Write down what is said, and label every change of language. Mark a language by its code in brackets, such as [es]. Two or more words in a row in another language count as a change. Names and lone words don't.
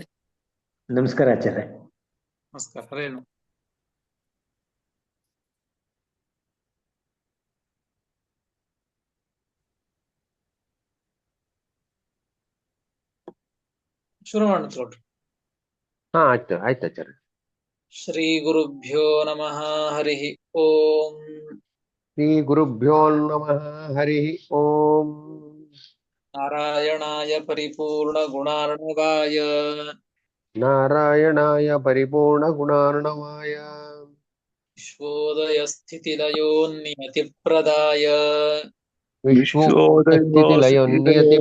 [kn] ನಮಸ್ಕಾರ ಆಚಾರ್ಯ. ನಮಸ್ಕಾರ ಹರೇನು. ಶುರು ಮಾಡ್ಕೊಳ್ರಿ. ಆಯ್ತು ಆಚಾರ್ಯ. [sa] ಶ್ರೀ ಗುರುಭ್ಯೋ ನಮಃ ಹರಿ ಓಂ. ಶ್ರೀ ಗುರುಭ್ಯೋ ನಮಃ ಹರಿ ಓಂ. ನಾರಾಯಣಾಯ ಪರಿಪೂರ್ಣ ಗುಣಾರ್ಣವಾಯ ನಾರಾಯಣಾಯ ಪರಿಪೂರ್ಣ ಗುಣಾರ್ಣವಾಯ ವಿಶ್ವೋದಯ ಸ್ಥಿತಿಲಯೋನ್ನಿಯತಿ ಪ್ರದಾಯ ವಿಶ್ವೋದಯಸ್ಥಿತಿಲಯೋ ನಿಯತಿ